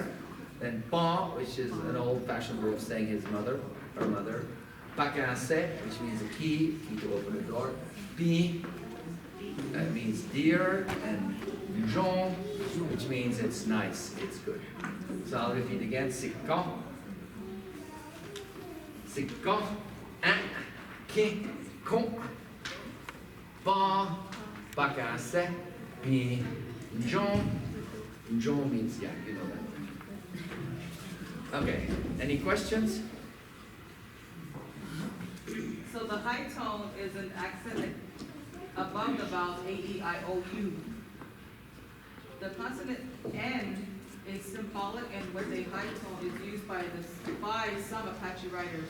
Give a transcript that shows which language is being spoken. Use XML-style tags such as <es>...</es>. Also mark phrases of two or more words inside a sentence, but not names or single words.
<en>Then pa, which is an old-fashioned way of saying his mother, her mother. Pacasse, which means a key to open the door. Pi, means dear, and Jean, which means it's nice, it's good. So I'll repeat again.</en> <apa>Sikon, Sikon, ki, kon, pa, pacasse, pi, Jean.</apa> <en>Jean means, yeah, you know that. Okay, any questions? so the high tone is an accent above the vowels A, E, I, O, U. The consonant N is symbolic and with a high tone is used by some Apache writers.</en>